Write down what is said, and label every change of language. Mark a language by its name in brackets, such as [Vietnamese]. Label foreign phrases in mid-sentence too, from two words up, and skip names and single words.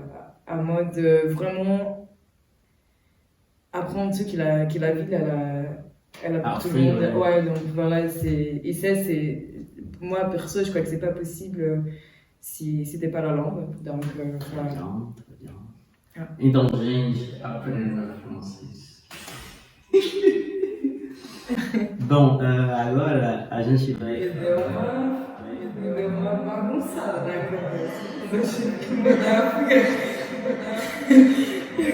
[French] À mode vraiment apprendre tout que la ville, elle a pour tout le monde. Ouais, donc voilà, et ça, c'est... Moi, perso, je crois que c'est pas possible si c'était pas la langue. Donc, voilà. Très bien. [Portuguese] Então, gente, aprenda francês. Bom, agora a gente vai... Deu uma bagunçada na cabeça. Eu tive que mudar porque...